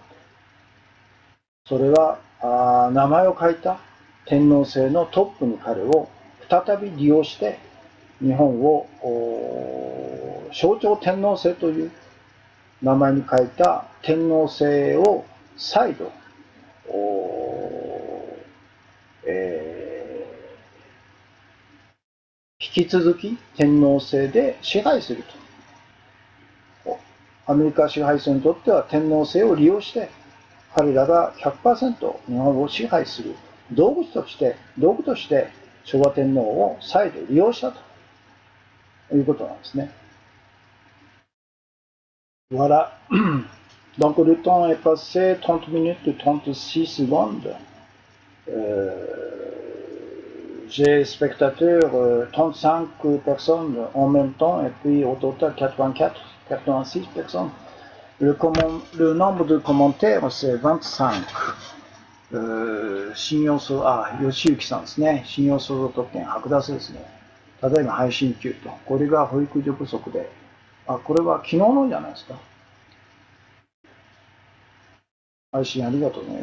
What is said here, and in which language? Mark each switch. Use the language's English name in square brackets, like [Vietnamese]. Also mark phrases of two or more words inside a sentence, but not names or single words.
[Japanese] それは名前を書いた天皇制のトップに彼を再び利用して日本を象徴天皇制という名前に書いた天皇制を再度、 引き続き天皇制で支配すると。アメリカ支配層にとっては天皇制を利用して、彼らが 100% 日本を支配する道具として昭和天皇を再度利用したということなんですね。Voilà. [French] Donc le temps est passé 30 minutes et 36 secondes. J'ai spectateurs 35 personnes en même temps et puis au total 86 personnes. Le nombre de commentaires c'est 25. [Japanese] 信用相、吉行さんですね。信用相続特権剥奪ですね。ただいま配信中と。これが保育所不足で。これは昨日のじゃないですか。配信ありがとうね。